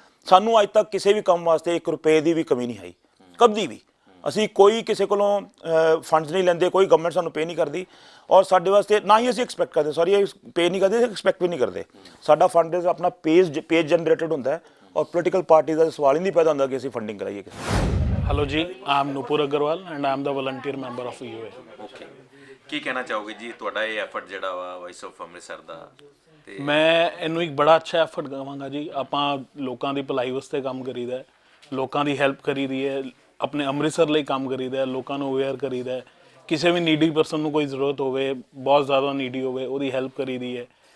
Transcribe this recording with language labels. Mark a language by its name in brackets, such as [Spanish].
[Punjabi] ਸਾਨੂੰ ਅੱਜ ਤੱਕ ਕਿਸੇ ਵੀ ਕੰਮ ਵਾਸਤੇ 1 ਰੁਪਏ ਦੀ ਵੀ ਕਮੀ ਨਹੀਂ ਆਈ, ਕਦੀ ਵੀ। ਅਸੀਂ ਕੋਈ ਕਿਸੇ ਕੋਲੋਂ ਫੰਡਸ ਨਹੀਂ ਲੈਂਦੇ, ਕੋਈ ਗਵਰਨਮੈਂਟ ਸਾਨੂੰ ਪੇ ਨਹੀਂ ਕਰਦੀ ਔਰ ਸਾਡੇ ਵਾਸਤੇ ਨਾ ਹੀ ਅਸੀਂ ਐਕਸਪੈਕਟ ਕਰਦੇ, ਸੌਰੀ ਪੇ ਨਹੀਂ ਕਰਦੇ, ਐਕਸਪੈਕਟ ਵੀ ਨਹੀਂ ਕਰਦੇ। ਸਾਡਾ ਫੰਡ ਰੇਜ਼ ਆਪਣਾ ਪੇਜ ਜਨਰੇਟਡ ਹੁੰਦਾ ਹੈ ਔਰ ਪੋਲੀਟੀਕਲ ਪਾਰਟੀ ਦਾ ਸਵਾਲ ਹੀ ਨਹੀਂ ਪੈਦਾ ਹੁੰਦਾ ਕਿ ਅਸੀਂ ਫੰਡਿੰਗ ਕਰਾਈਏ ਕਿਸੇ। [English] Hello Ji, I am Nupur Agarwal and I am the volunteer member of VOA. [Punjabi] Okay, ਕੀ ਕਹਿਣਾ ਚਾਹੋਗੇ ਜੀ ਤੁਹਾਡਾ ਇਹ ਐਫਰਟ ਜਿਹੜਾ ਵਾ ਵਾਇਸ ਆਫ ਅੰਮ੍ਰਿਤਸਰ ਦਾ? ਤੇ ਮੈਂ ਇਹਨੂੰ ਇੱਕ ਬੜਾ ਅੱਛਾ ਐਫਰਟ ਕਹਾਂਗਾ ਜੀ। ਆਪਾਂ ਲੋਕਾਂ ਦੀ ਭਲਾਈ ਵਾਸਤੇ ਕੰਮ ਕਰੀਦਾ, ਲੋਕਾਂ ਦੀ ਹੈਲਪ ਕਰੀਦੀ ਹੈ, ਆਪਣੇ ਅੰਮ੍ਰਿਤਸਰ ਲਈ ਕੰਮ ਕਰੀਦਾ, ਲੋਕਾਂ ਨੂੰ ਅਵੇਅਰ ਕਰੀਦਾ। ਕਿਸੇ ਵੀ ਨੀਡੀ ਪਰਸਨ ਨੂੰ ਕੋਈ ਜ਼ਰੂਰਤ ਹੋਵੇ, ਬਹੁਤ ਜ਼ਿਆਦਾ ਨੀਡੀ ਹੋਵੇ, ਉਹਦੀ ਹੈਲਪ ਕਰੀਦੀ ਹੈ।